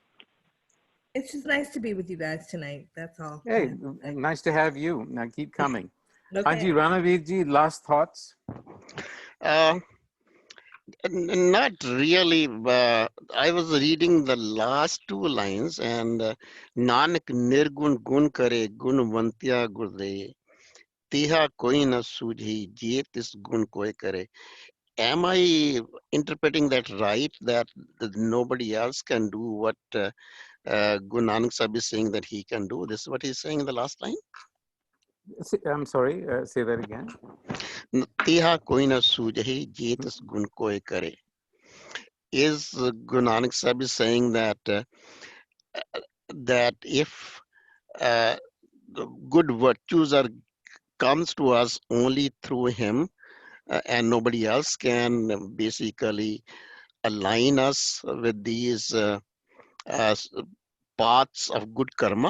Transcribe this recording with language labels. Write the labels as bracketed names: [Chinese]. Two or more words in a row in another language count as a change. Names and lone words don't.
[English] It's just nice to be with you guys tonight. That's all. Hey, nice to have you. Now keep coming. Okay. Haji Ranavirji, last thoughts? Not really. I was reading the last two lines, and [Punjabi] ਨਾਨਕ ਨਿਰਗੁਣਿ ਗੁਣੁ ਕਰੇ ਗੁਣਵੰਤਿਆ ਗੁਰਦੇ ਤਿਹਾ ਕੋਈ ਨ ਸੁਝੀ ਜਿ ਤਿਸੁ ਗੁਣੁ ਕੋਈ ਕਰੇ. [English] Am I interpreting that right? That nobody else can do what Guru Nanak Sahib is saying that he can do? This is what he's saying in the last line. I'm sorry, say that again. [Punjabi] ਤਿਹਾ ਕੋਈ ਨ ਸੁਝੀ ਜਿ ਤਿਸੁ ਗੁਣੁ ਕੋਈ ਕਰੇ. [English] Is Guru Nanak Sahib is saying that that if good virtues comes to us only through him, and nobody else can basically align us with these paths of good karma?